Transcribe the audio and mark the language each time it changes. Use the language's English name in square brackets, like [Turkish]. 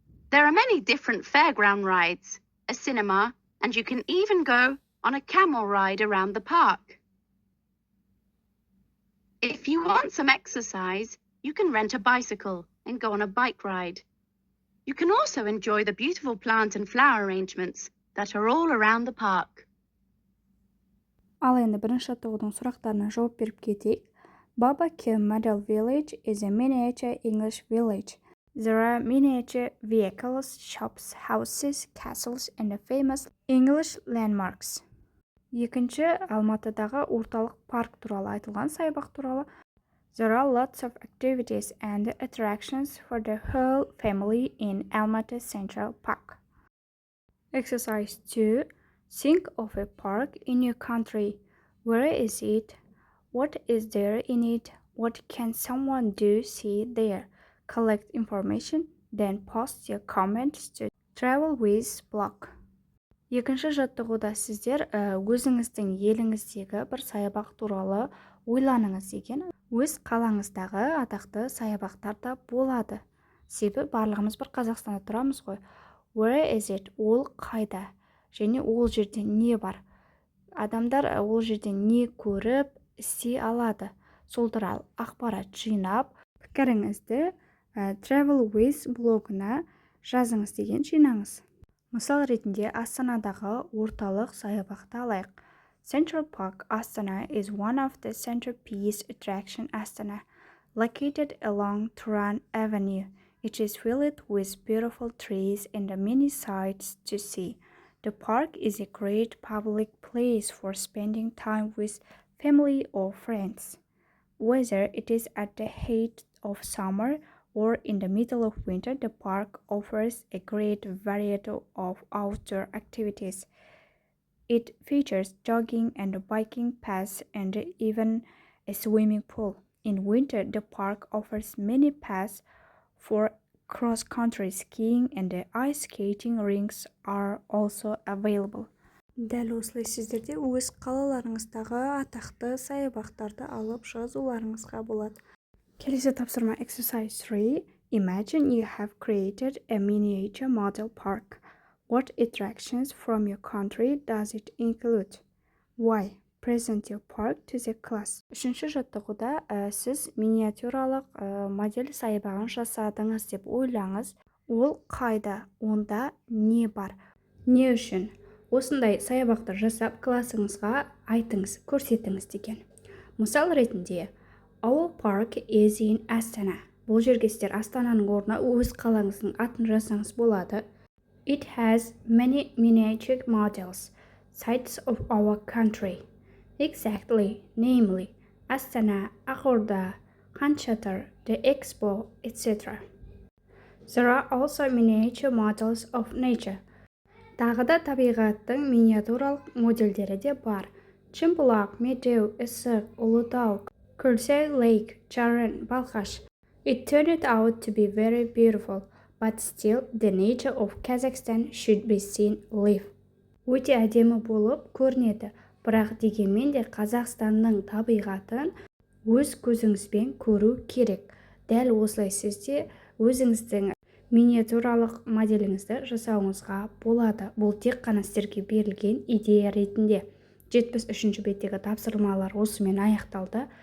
[English] There are many different fairground rides, a cinema, and you can even go on a camel ride around the park. If you want some exercise, you can rent a bicycle and go on a bike ride. You can also enjoy the beautiful plant and flower arrangements that are all around the park. [Kazakh] Ал енді 1-ші жаттығудың сұрақтарына жауап беріп кетейік. [English] Babakoom Model Village is a miniature English village. There are miniature vehicles, shops, houses, castles, and famous English landmarks. [Kazakh] Екінші, Алматыдағы орталық парк туралы айтылған саябақ туралы. [English] There are lots of activities and attractions for the whole family in Almaty Central Park. Exercise 2. Think of a park in your country. Where is it? What is there in it? What can someone do see there? Collect information, then post your comments to TravelWiz blog. [Kazakh] Екінші жаттығуда сіздер өзіңіздің еліңіздегі бір саябақ туралы ойланыңыз деген. Өз қалаңыздағы атақты саябақтар да болады. Себебі барлығымыз бір Қазақстанда тұрамыз ғой. [English] Where is it? [Kazakh] Ол қайда? Және ол жерде не бар? Адамдар ол жерде не көріп, істей алады? Сол туралы ақпарат жинап, пікіріңізді TravelWiz блогына жазыңыз деген жинаңыз. Мысал ретінде Астанадағы орталық саябақты алайық. [English] Central Park Astana is one of the centerpiece attraction Astana, located along Turan Avenue. It is filled with beautiful trees and many sights to see. The park is a great public place for spending time with family or friends. Whether it is at the height of summer or in the middle of winter, the park offers a great variety of outdoor activities. It features jogging and biking paths and even a swimming pool. In winter, the park offers many paths for cross-country skiing and the ice skating rinks are also available. [Kazakh] Дәл осылай сіздер де өз қалаларыңыздағы атақты саябақтарды алып жазуларыңызға болады. Келесі тапсырма [English] exercise 3. Imagine you have created a miniature model park. What attractions from your country does it include? Why? Present your park to the class. [Kazakh] Үшінші жаттығуда сіз миниатюралық модель саябағын жасадыңыз деп ойлаңыз. Ол қайда? Онда не бар? Не үшін? Осындай саябақты жасап классыңызға айтыңыз, көрсетіңіз деген. Мысал ретінде, [English] Our park is in Astana. [Kazakh] Бұл жерге сіздер Астананың орнына өз қалаңыздың атын жазсаңыз болады. [English] It has many miniature models, sites of our country. Exactly, namely, Astana, Agorda, Khanchatar, the Expo, etc. There are also miniature models of nature. [Kazakh] Тағы да табиғаттың миниатюралық модельдері де бар. Чымбұлақ, Медеу, Ісік, Ұлытау, Күрсай Lake, Чарын, Балқаш. [English] It turned out to be very beautiful, but still the nature of Kazakhstan should be seen live. [Kazakh] Өте әдемі болып көрінеді, бірақ дегенмен де Қазақстанның табиғатын өз көзіңізбен көру керек. Дәл осылай сізде өзіңіздің миниатюралық моделіңізді жасауыңызға болады. Бұл тек қана сіздерге берілген идея ретінде. 73-ші беттегі тапсырмалар осымен аяқталды.